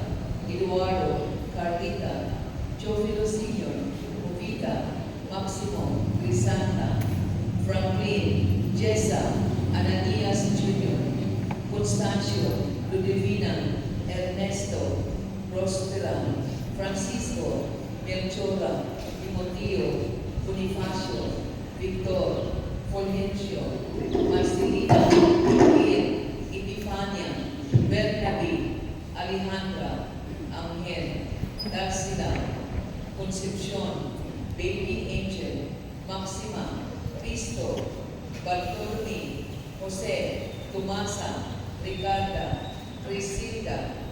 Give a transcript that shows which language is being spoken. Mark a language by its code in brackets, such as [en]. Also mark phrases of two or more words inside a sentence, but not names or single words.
[tl] Eduardo, Carlita, Teofilo Sr., Jovita, Maximo, Crisanta, Franklin, Jessa, Ananias Jr., Constancio, Ludivina, Ernesto, Prospera, Francisco, Melchora, Timoteo, Bonifacio, Victor, Fulgencio, Marcelina, Miguel, Epifania, Bernabe, Alejandra, Angel, Darcila, Concepcion, Baby Angel, Maxima, Cristo, Bartolome, Jose, Tomasa, Ricarda, Priscilla,